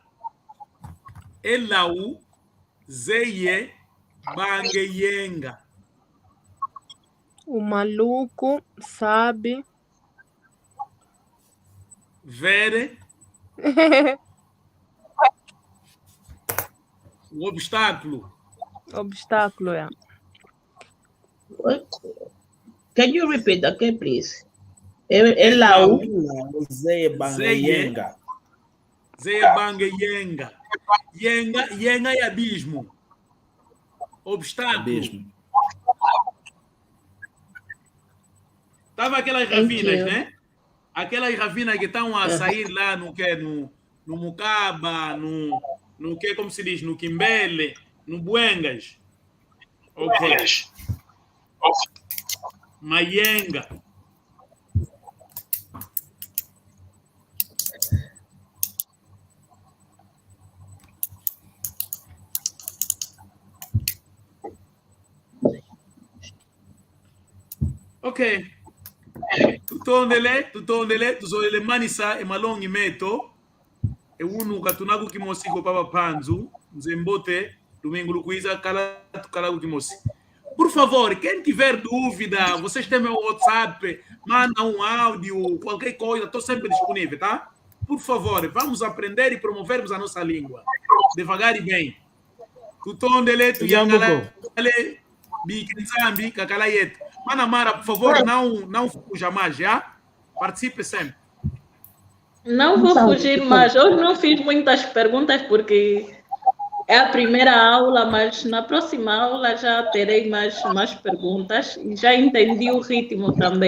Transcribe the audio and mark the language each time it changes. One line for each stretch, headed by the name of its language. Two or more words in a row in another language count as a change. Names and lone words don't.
Portuguese: É lá o Zeye Bange Yenga. O maluco sabe ver o obstáculo. Obstáculo, é.
English: Can you repeat again, please?
Portuguese: É lá o Zeye Bangeyenga. Zeyebanga yenga. Yenga é abismo. Obstáculo. Abismo. Tava aquelas
English: Thank
Portuguese: ravinas,
English: you.
Portuguese: né? Aquelas ravinas que estão a sair lá no que? No Mucaba, no que, como se diz? No Quimbele, no Buengas. Ok. Mayenga. Ok.
Kongo: Tutondele, tuzoele manisa emalongi meto. E unu katunaku kimosi ko papa panzu, nzembote, domingo lukuiza kala kimosi.
Portuguese: Por favor, quem tiver dúvida, vocês têm meu WhatsApp, manda um áudio, qualquer coisa, estou sempre disponível, tá? Por favor, vamos aprender e promovermos a nossa língua. Devagar e bem.
Kongo: Tutondele, tuyangale, bikinzambi, kakalayeto.
Portuguese: Manamara, por favor, não fuja mais, já? Participe sempre. Não vou fugir mais. Hoje não fiz muitas perguntas porque é a primeira aula, mas na próxima aula já terei mais perguntas e já entendi o ritmo também.